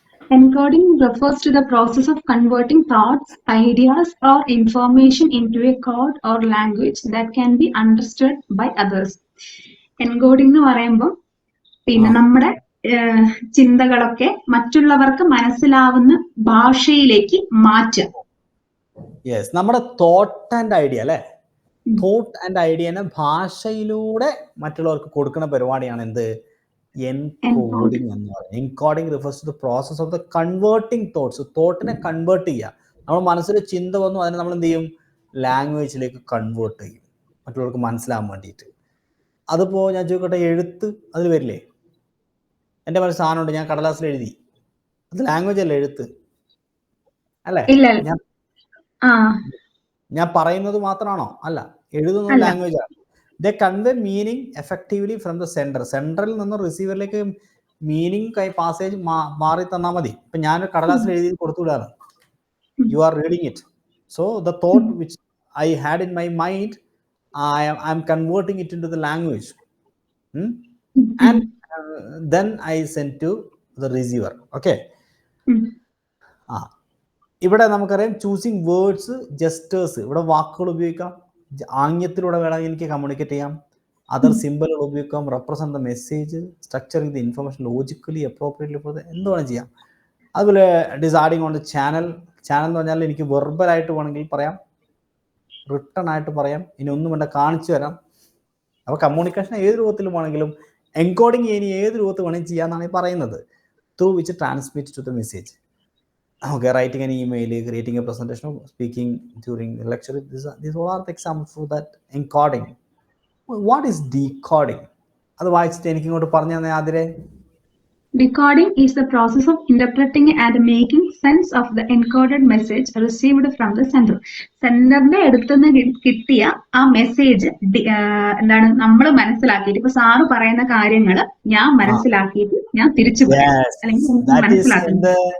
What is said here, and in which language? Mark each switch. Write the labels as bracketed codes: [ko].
[en] Encoding refers to the process of converting thoughts, ideas, or information into a code or language that can be understood by others. [ml] Encoding എന്ന് പറയുമ്പോൾ പിന്നെ നമ്മുടെ ചിന്തകളൊക്കെ മറ്റുള്ളവർക്ക് മനസ്സിലാവുന്ന ഭാഷയിലേക്ക് മാറ്റുക. യെസ്, നമ്മുടെ തോട്ട് ആൻഡ് ഐഡിയ അല്ലേ? തോട്ട് ആൻഡ് ഐഡിയനെ ഭാഷയിലൂടെ മറ്റുള്ളവർക്ക് കൊടുക്കുന്ന പരിപാടിയാണ് എന്ത്? എൻകോഡിങ് എന്ന് പറയുന്നത്. [en] Encoding refers to the process of the converting thoughts. [ml] തോട്ടിനെ convert ചെയ്യുക. നമ്മൾ മനസ്സിൽ ചിന്ത വന്നു, അതിനെ നമ്മൾ എന്ത് ചെയ്യും? ലാംഗ്വേജിലേക്ക് കൺവേർട്ട് ചെയ്യും, മറ്റുള്ളവർക്ക് മനസ്സിലാകാൻ വേണ്ടിയിട്ട്. അതിപ്പോൾ ഞാൻ ചോദിക്കട്ടെ, എഴുത്ത് അതിൽ വരില്ലേ? എൻ്റെ മനസ്സിൽ സാധനമുണ്ട്, ഞാൻ കടലാസിൽ എഴുതി, അത് ലാംഗ്വേജ് അല്ലേ എഴുത്ത് അല്ലേ? ഞാൻ പറയുന്നത് മാത്രമാണോ? അല്ല, എഴുതുന്നത് ലാംഗ്വേജ് ആണ്. [en] They convey meaning effectively from the center. [ml] Central നിന്ന് റിസീവറിലേക്ക് മീനിങ് പാസേജ് മാറി തന്നാൽ മതി. ഇപ്പം ഞാൻ കടലാസിൽ എഴുതി കൊടുത്തുവിടാണ്. [en] You are reading it. So the thought which I had in my mind, I am converting it into the language and then I send to the receiver. Okay. [ml] ഇവിടെ നമുക്കറിയാം choosing words, gestures. ഇവിടെ വാക്കുകൾ ഉപയോഗിക്കാം, ആംഗ്യത്തിലൂടെ വേണമെങ്കിൽ എനിക്ക് communicate ചെയ്യാം. [en] other [ml] സിമ്പിളുകൾ ഉപയോഗിക്കാം, [en] represent the message, structuring the information logically appropriately for [ml] എന്ത് വേണം ചെയ്യാം. അതുപോലെ [en] Deciding on the channel. [ml] Channel എന്ന് പറഞ്ഞാൽ എനിക്ക് വെർബലായിട്ട് വേണമെങ്കിൽ പറയാം, റിട്ടൺ ആയിട്ട് പറയാം, ഇനി ഒന്നും വേണ്ട കാണിച്ചു തരാം. അപ്പോൾ കമ്മ്യൂണിക്കേഷൻ ഏത് രൂപത്തിൽ വേണമെങ്കിലും, എൻകോഡിങ് ഇനി ഏത് രൂപത്തിൽ വേണമെങ്കിൽ ചെയ്യാമെന്നാണ് ഈ പറയുന്നത്. [en] Through which transmit to the message. Okay, writing an email, creating a presentation, speaking during the lecture. These all are the examples for that encoding. What is decoding? [ml] അത് വായിച്ചിട്ട് എനിക്ക് ഇങ്ങോട്ട് പറഞ്ഞു തന്നെ ആതിരെ. [en] Decoding is the process of interpreting and making sense of the encoded message received from the sender. [ml] സെൻഡറിന്റെ അടുത്തുനിന്ന് കിട്ടിയ ആ message എന്താണ് നമ്മൾ മനസ്സിലാക്കിയിട്ട്, ഇപ്പൊ സാറ് പറയുന്ന കാര്യങ്ങൾ ഞാൻ മനസ്സിലാക്കിയിട്ട് ഞാൻ തിരിച്ചു പറയാം, അല്ലെങ്കിൽ മനസ്സിലാക്കുന്നത്.